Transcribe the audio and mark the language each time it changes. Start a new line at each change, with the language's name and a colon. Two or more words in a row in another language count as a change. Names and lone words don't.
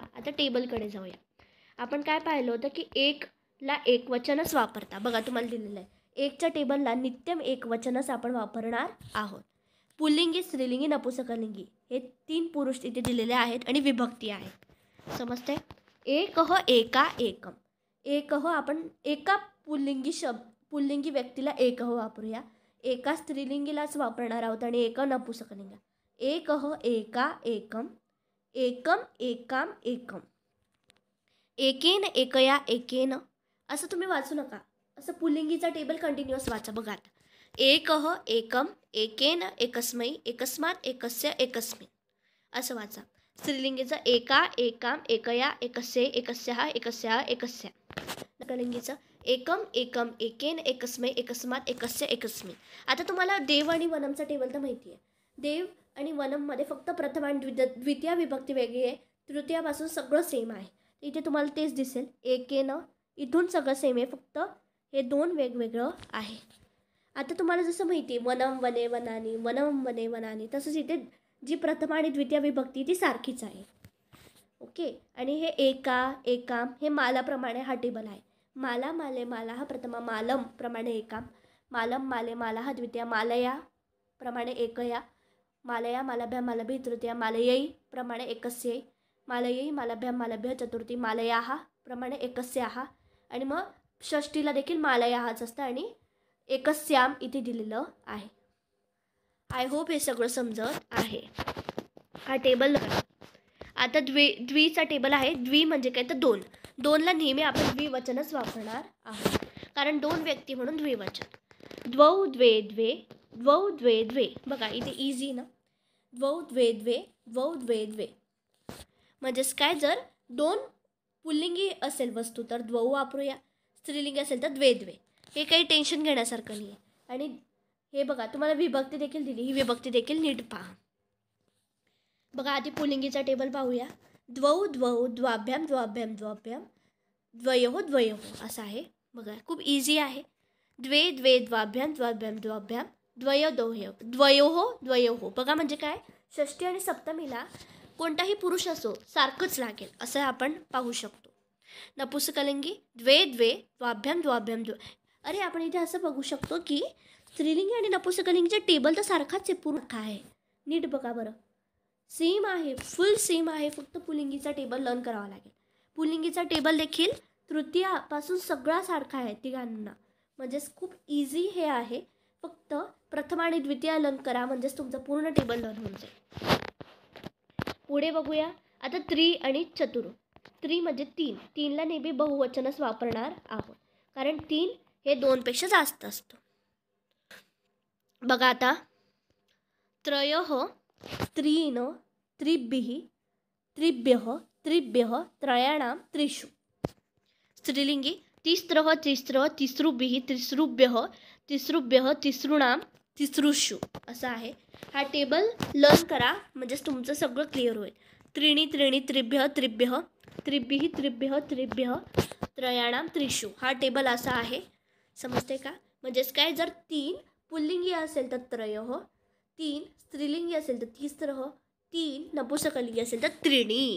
Marathi: आता टेबलकडे जाऊया. आपण काय पाहिलं होतं की एकला एक वचनच वापरता. बघा तुम्हाला दिलेलं आहे, एकच्या टेबलला नित्यम एक वचनच आपण वापरणार आहोत. पुल्लिंगी, स्त्रीलिंगी, नपुसकलिंगी हे 3 पुरुष इथे दिलेले आहेत आणि विभक्ती आहे. समजते?
Sanskrit: एकः एका एकम.
Marathi: एकः आपण एका पुल्लिंगी व्यक्तीला एकः वापरूया, एका स्त्रीलिंगीलाच वापरणार आहोत आणि एका नपुसकलिंग.
Sanskrit: एकः एका एकम, एकम एकाम एकम, एकेन एकया एकेन
Marathi: असं तुम्ही वाचू नका. असं पुल्लिंगीचा टेबल कंटिन्युअस वाचा. बघा आता
Sanskrit: एकः एकम एकेन एकस्मै एकस्मात् एकस्य एकस्मिन्
Marathi: असं वाचा.
Sanskrit: स्त्रीलिंगीचं एका एकाम एकया एकस्य एकस्याः एकस्याः एकस्या. नपुंसकलिंगीचं एकम एकम एकेन एकस्मै एकस्मात् एकस्य एकस्मिन्.
Marathi: आता तुम्हाला देव आणि वनमचा टेबल तर माहिती आहे. देव आणि वनममध्ये फक्त प्रथम आणि द्वितीय विभक्ती वेगळी आहे. तृतीयापासून सगळं सेम आहे. इथे तुम्हाला तेच दिसेल. एकेनं इथून सगळं सेम आहे, फक्त हे दोन वेगवेगळं आहे. आता तुम्हाला जसं माहिती आहे
Sanskrit: वनम वने वनानी वनम वने वनानी,
Marathi: तसंच इथे जी प्रथम आणि द्वितीय विभक्ती ती सारखीच आहे. ओके. आणि हे
Sanskrit: एका एकाम
Marathi: हे मालाप्रमाणे हा टेबल आहे.
Sanskrit: माला माले माला हा प्रथमा, मालम प्रमाणे एकाम, मालम माले माला हा द्वितीय, मालया प्रमाणे एकया, मालया मालाभ्या मालभी तृतीया, मालयई प्रमाणे एकस्यै, मालयई मालाभ्या मालभ्य चतुर्थी, मालयाहा प्रमाणे एकस्याहा.
Marathi: आणि मग षष्टीला देखील मालयाहाच असतं आणि एकस्याम इथे दिलेलं आहे.
English: I hope
Marathi: हे सगळं समजत आहे. हा टेबल आता द्वीचा टेबल आहे. द्वी म्हणजे काय तर दोन. दोनला नेहमी आपण द्विवचनच वापरणार आहोत, कारण दोन व्यक्ती म्हणून द्विवचन.
Sanskrit: द्वौ द्वे द्वे द्वौ द्वे द्वे.
Marathi: बघा इथे इझी ना.
Sanskrit: द्वौ द्वे द्वे द्वौ द्वे द्वे
Marathi: म्हणजेच काय, जर दोन पुल्लिंगी असेल वस्तू तर द्वौ वापरूया, स्त्रीलिंगी असेल तर
Sanskrit: द्वे द्वे.
Marathi: हे काही टेन्शन घेण्यासारखं नाही आहे. आणि हे बघा तुम्हाला विभक्ती देखील दिली, ही विभक्ती देखील नीट पहा. बघा आधी पुल्लिंगीचा टेबल पाहूया.
Sanskrit: द्वौ द्वौ द्वाभ्याम द्वाभ्याम द्वाभ्याम द्वयोः द्वयोः
Marathi: असं आहे. बघा खूप इझी आहे.
Sanskrit: द्वे द्वे द्वाभ्याम द्वाभ्याम द्वाभ्याम द्वयोः द्वयोः.
Marathi: बघा म्हणजे काय, षष्ठी आणि सप्तमीला कोणताही पुरुष असो सारखंच लागेल असं आपण पाहू शकतो. नपुंसकलिंगी
Sanskrit: द्वे द्वे द्वाभ्याम द्वाभ्याम
Marathi: अरे आपण इथे असं बघू शकतो की स्त्रीलिंगी आणि नपुंसकलिंगीचे टेबल तर सारखाच आहे, पूर्ण आहे. नीट बघा बरं, सेम आहे,
English: full same
Marathi: आहे. फक्त पुल्लिंगीचा टेबल लर्न करावा लागेल. पुल्लिंगीचा टेबल देखील तृतीयापासून सगळा सारखा आहे तिघांना. म्हणजेच खूप इझी हे आहे. फक्त प्रथम आणि द्वितीय लर्न करा म्हणजेच तुमचं पूर्ण टेबल लर्न होऊन जाईल. पुढे बघूया. आता त्रि आणि चतुर. त्रि म्हणजे तीन. तीनला नेहमी बहुवचनच वापरणार आहोत, कारण तीन हे दोनपेक्षा जास्त असतं. बघा आता
Sanskrit: त्रयः त्रीन् त्रिभिः त्रिभ्यः त्रिभ्यः त्रयाणां त्रिषु. स्त्रीलिंगी तिस्रः तिस्रः तिसृभिः तिसृभ्यः तिसृभ्यः तिसॄणां तिसृषु
Marathi: असं आहे. हा टेबल लर्न करा म्हणजेच तुमचं सगळं क्लिअर होईल.
Sanskrit: त्रीणि त्रीणि त्रिभ्यः त्रिभ्यः त्रिभिः त्रिभ्यः त्रिभ्यः त्रयाणां त्रिषु.
Marathi: हा टेबल असा आहे. समजते का? म्हणजेच काय, जर तीन पुल्लिंगी असेल तर त्रयः, तीन स्त्रीलिंगी असेल तर तिस्रः, तीन नपुंसकलिंगी असेल तर त्रीणि.